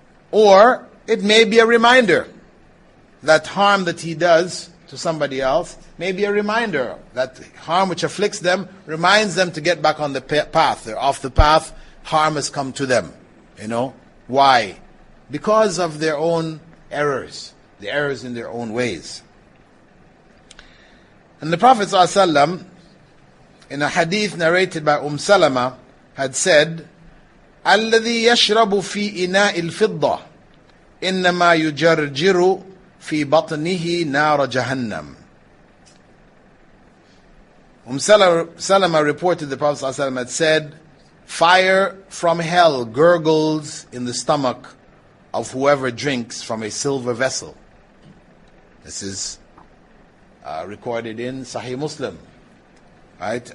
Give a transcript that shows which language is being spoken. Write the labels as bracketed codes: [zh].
[en] Or it may be a reminder that harm that he does to somebody else may be a reminder that harm which afflicts them reminds them to get back on the path. They're off the path, harm has come to them. You know? Why? Because of their own errors, the errors in their own ways. And the Prophet ﷺ, in a hadith narrated by Salama, had said, [ar] الذي يشرب في إناء الفضة إنما يجرجر في بطنه نار جهنم. [en] Salama reported the Prophet ﷺ had said, fire from hell gurgles in the stomach of whoever drinks from a silver vessel. This is recorded in Sahih Muslim, right?